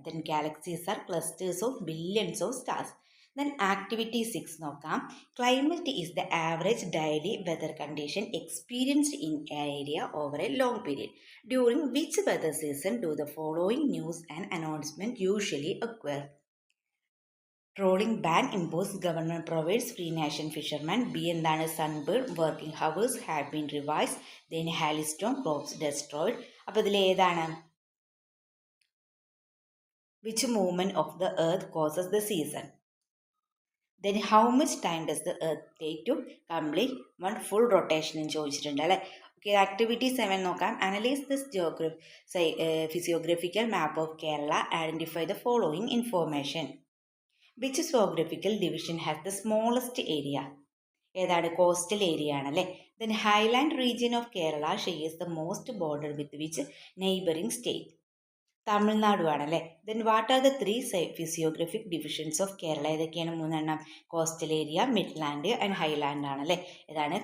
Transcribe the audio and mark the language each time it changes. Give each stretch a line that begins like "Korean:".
English: Then galaxies are clusters of billions of stars. Then activity 6 നോക്കാം. Climate is the average daily weather condition experienced in an area over a long period. During which weather season do the following news and announcement usually occur? Trawling ban impose, government provides free nation fisherman. B എന്താണ്? Sunburn, working hours have been revised. Then hailstone, crops destroyed.
Malayalam: അപ്പോൾ ഇതിൽ ഏതാണ്?
English: Which movement of the earth causes the season? Then how much time does the earth take to complete one full rotation എന്ന് ചോദിച്ചിട്ടുണ്ട് അല്ലേ. Okay, activity 7 നോക്കാം. Analyse this physiographical map of Kerala. Identify the following information. Which geographical division has the smallest area?
Malayalam: ഏതാണ്? Coastal area ആണല്ലേ.
English: Then Highland region of Kerala shares the most border with which neighbouring state? Tamil Nadu ആണല്ലേ. Then what are the 3 physiographic divisions of Kerala? ഏതൊക്കെയാണ്? 3 coastal area, Midland and Highland ആണല്ലേ. ഏതാണ്?